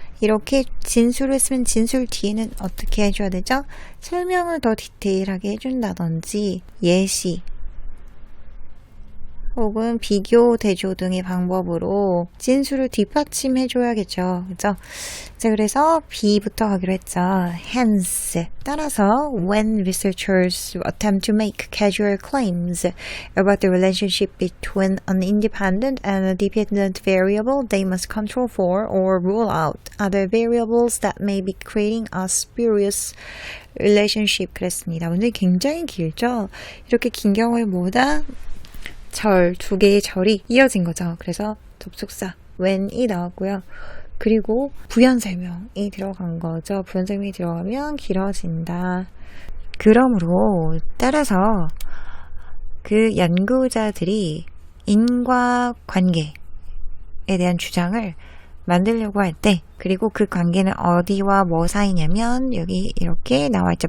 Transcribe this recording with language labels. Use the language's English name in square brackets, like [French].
[Korean] 이렇게 진술을 쓰면 진술 뒤에는 어떻게 해줘야 되죠? 설명을 더 디테일하게 해준다든지 예시 혹은 비교, 대조 등의 방법으로 진술을 뒷받침해줘야겠죠. 그죠? 자, 그래서 B부터 가기로 했죠. [English] Hence, [Korean] 따라서 [English] when researchers attempt to make causal claims about the relationship between an independent and a dependent variable, they must control for or rule out other variables that may be creating a spurious relationship. [Korean] 그랬습니다. 오늘 굉장히 길죠? 이렇게 긴 경우에 뭐다? 두 개의 절이 이어진 거죠. 그래서 접속사 when이 나왔고요. 그리고 부연설명이 들어간 거죠. 부연설명이 들어가면 길어진다. 그러므로 따라서 그 연구자들이 인과관계에 대한 주장을 만들려고 할 때, 그리고 그 관계는 어디와 뭐 사이냐면 여기 이렇게 나와있죠.